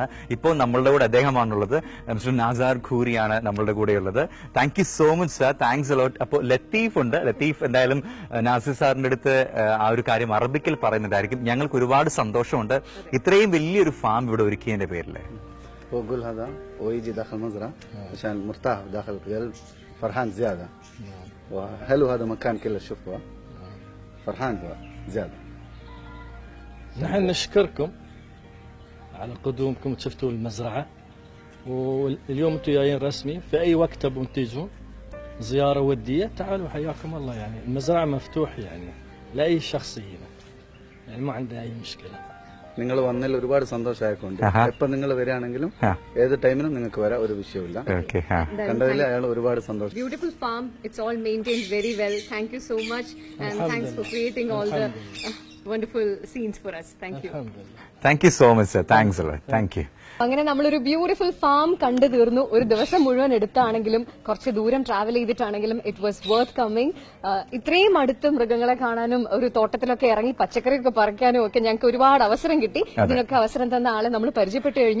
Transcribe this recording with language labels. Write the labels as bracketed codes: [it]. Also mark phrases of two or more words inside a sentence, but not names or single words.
[ml] ഇപ്പോൾ നമ്മളുടെ കൂടെ അദ്ദേഹമാണുള്ളത്. മിസ്റ്റർ നാസാർ ഖൂരിയാണ് നമ്മളുടെ കൂടെയുള്ളത്. [en] Thank you so much sir, thanks a lot. [ml] അപ്പോൾ ലത്തീഫ് ഉണ്ട്. ലത്തീഫ് എന്തായാലും നാസിർ സാറിന്റെ അടുത്ത് ആ ഒരു കാര്യം അറബിക്കിൽ പറയുന്നതായിരിക്കും. ഞങ്ങൾക്ക് ഒരുപാട് സന്തോഷമുണ്ട് ഇത്രയും വലിയൊരു ഫാം ഇവിടെ ഒരുക്കിയതിന്റെ പേരിൽ. [ar] هو قول هذا ويجي داخل مزرعة عشان مرتاح داخل القلب، فرحان زيادة. وحلو هذا مكان كله شوفه، فرحان زيادة. نحن نشكركم على قدومكم وشفتوا المزرعة، واليوم انتم جايين رسمي. في اي وقت تبون تيجون زيارة ودية تعالوا حياكم الله. يعني المزرعة مفتوح يعني لأي شخص هنا يعني ما عندنا أي مشكلة. [ml] നിങ്ങൾ വന്നതിൽ ഒരുപാട് സന്തോഷമായിക്കൊണ്ട് എപ്പം നിങ്ങൾ വരികയാണെങ്കിലും ഏത് ടൈമിനും നിങ്ങൾക്ക് വരാം, ഒരു വിഷയമില്ല. ഓക്കെ. കണ്ടതിൽ അയാൾ ഒരുപാട് സന്തോഷം. [en] Beautiful farm. It's all maintained very well. Thank you so much, and thanks for creating all the wonderful scenes for us. Thank you. [ar] الحمد لله. [en] Thank you so much sir. Thanks അല്ലേ. Thank you. [ml] അങ്ങനെ നമ്മളൊരു [en] beautiful farm [ml] കണ്ടു തീർന്നു. ഒരു ദിവസം മുഴുവൻ എടുത്താണെങ്കിലും കുറച്ച് ദൂരം ട്രാവൽ ചെയ്തിട്ടാണെങ്കിലും [en] it was worth coming. [ml] ഇത്രയും അടുത്ത് മൃഗങ്ങളെ കാണാനും ഒരു തോട്ടത്തിലൊക്കെ ഇറങ്ങി പച്ചക്കറിയൊക്കെ പറിക്കാനും ഒക്കെ ഞങ്ങൾക്ക് ഒരുപാട് അവസരം കിട്ടി. ഇതിനൊക്കെ അവസരം തന്ന ആളെ നമ്മൾ പരിചയപ്പെട്ടു കഴിഞ്ഞു.